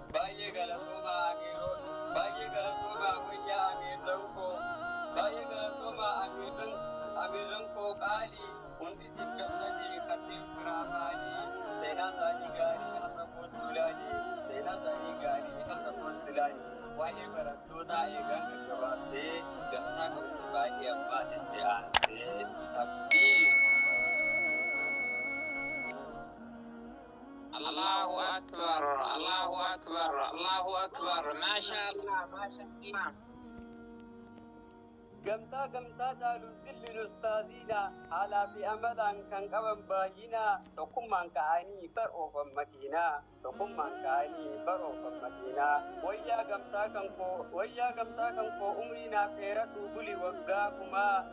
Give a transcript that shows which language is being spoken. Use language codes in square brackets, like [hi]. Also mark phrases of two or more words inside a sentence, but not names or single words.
[om] Baay'ee galatoomaa amiroo, baay'ee galatoomaa wayyaa amirran koo, baay'ee galatoomaa amirran, amirran koo qaalii, hundi siif gammadee kanneen biraa maalii? Seenaa isaanii gaarii har'a kootu laali, seenaa isaanii gaarii har'a kootu laali. Waa'ee barattootaa eegaan gaggabaabsee, gamtaa qabu baay'ee ammaa sitti aansee, takbiir. [ar] الله أكبر، الله أكبر، الله أكبر. ما شاء الله، ما شاء الله. [om] Gamtaa gamtaa caalu zilli ustaaziidha. Haalaa fi amalaan kan qaban baay'ina. Tokkummaan ka'anii bar oofan makiina. Tokkummaan ka'anii bar oofan makiina. Wayyaa gamtaa kan koo, wayyaa gamtaa kan koo umrii naaf dheeradhu buli waggaa kumaa.